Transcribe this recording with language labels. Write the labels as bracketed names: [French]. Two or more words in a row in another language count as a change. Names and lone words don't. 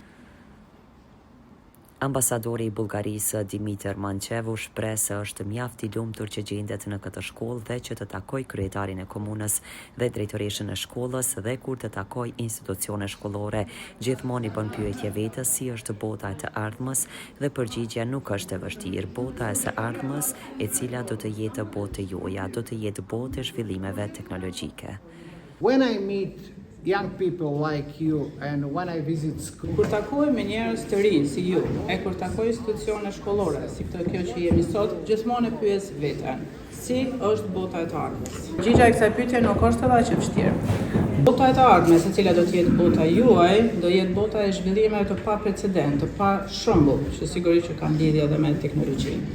[Albanian] Ambasadori i Bullgarisë Dimitër Manqev u shpreh se është mjaft i lumtur që gjendet në këtë shkollë dhe që të takojë kryetarin e komunës dhe drejtoreshën e shkollës dhe kur të takojë institucione shkollore, gjithmonë i bën pyetje vetes si është bota e të ardhmës dhe përgjigjja nuk është e vështirë. Bota e së ardhmës, e cila do të jetë botë juaja, do të jetë botë e zhvillimeve teknologjike. [English] When I meet young people like you and when I visit school. [Albanian] Kur takoj me njerëz të rinj si ju, e kur takoj institucione shkollore, si kjo që jemi sot, gjithmonë e pyes veten, si është bota e të ardhmes. Përgjigjja e kësaj pyetje nuk është edhe aq e vështirë. Bota e të ardhmes, e cila do të jetë bota juaj, do jetë bota e zhvillimeve të pa precedent, të pa shembull, që sigurisht që kanë lidhje edhe me teknologjinë.